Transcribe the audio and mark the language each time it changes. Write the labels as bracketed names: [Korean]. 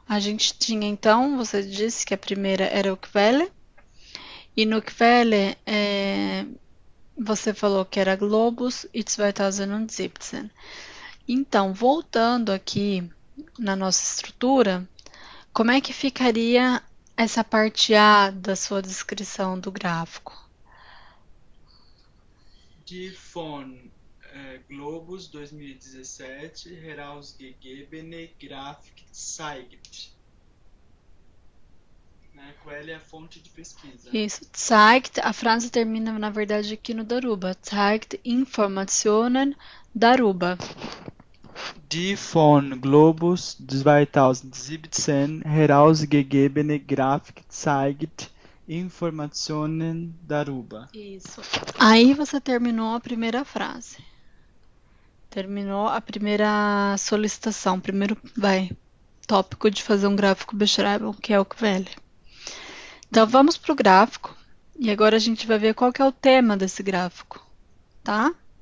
[Portuguese] A gente tinha então, você disse que a primeira era o Quelle, e no Quelle você falou que era Globus e 2017. Então, voltando aqui na nossa estrutura, como é que ficaria essa parte A da sua descrição do gráfico? [German] Die von Globus 2017 herausgegebene Grafik zeigt. [Portuguese] Né? Qual é a fonte de pesquisa? Isso, zeigt, a frase termina na verdade aqui no Daruba, [German] zeigt Informationen darüber. Die von Globus 2017 herausgegebene Grafik zeigt Informationen darüber. [Portuguese] Isso. Aí você terminou a primeira frase. Terminou a primeira solicitação, primeiro tópico de fazer um gráfico Beschreibung, que é o QVL. Então vamos para o gráfico e agora a gente vai ver qual que é o tema desse gráfico, tá?